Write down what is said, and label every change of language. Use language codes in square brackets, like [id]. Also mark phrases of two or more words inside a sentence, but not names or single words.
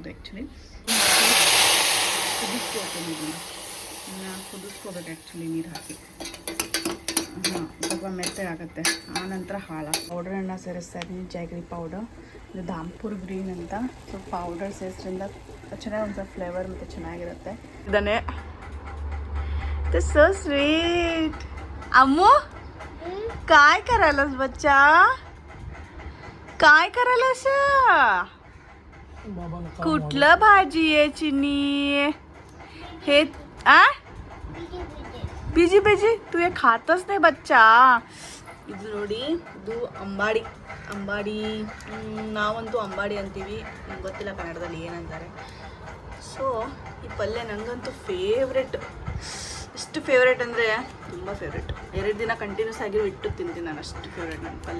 [kn] ಆ್ಯಕ್ಚುಲಿ ಕುದಿಸ್ಕೋಬೇಕು ಆ್ಯಕ್ಚುಲಿ ನೀರು ಹಾಕಿ, ಸ್ವಲ್ಪ ಮೆತ್ತಗಾಗುತ್ತೆ. ಆನಂತರ ಹಾಲು ಪೌಡರನ್ನು ಸೇರಿಸ್ತಾ ಇದ್ದೀನಿ, [en] jaggery powder. [kn] ಇದು ಧಾಮ್ಪುರ್ ಗ್ರೀನ್ ಅಂತ. ಸೊ ಪೌಡರ್ ಸೇರಿಸೋದ್ರಿಂದ ಚೆನ್ನಾಗಿ ಒಂದು ಫ್ಲೇವರ್ ಮತ್ತು ಚೆನ್ನಾಗಿರುತ್ತೆ. [en] ಇದನ್ನೇ so sweet. [mr] अम्मू काय करायलास बच्चा, काय करायलास? कुठलं भाजी आहे चिनी हे? [en] busy busy [mr] तू हे खातच नाही बच्चा. [kn] ಇದು ನೋಡಿ, ಇದು ಅಂಬಾಡಿ ನಾವಂತೂ ಅಂಬಾಡಿ ಅಂತೀವಿ, ನಂಗೆ ಗೊತ್ತಿಲ್ಲ ಕನ್ನಡದಲ್ಲಿ ಏನಂತಾರೆ. ಸೊ ಈ ಪಲ್ಯ ನನಗಂತೂ ಫೇವ್ರೆಟ್. ಎಷ್ಟು ಫೇವ್ರೇಟ್ ಅಂದರೆ ತುಂಬ ಫೇವ್ರೇಟ್. 2 ದಿನ ಕಂಟಿನ್ಯೂಸ್ ಆಗಿ ಇಟ್ಟು ತಿಂತೀನಿ ನಾನು, ಅಷ್ಟು ಫೇವ್ರೇಟ್ ನನ್ನ ಪಲ್ಯ.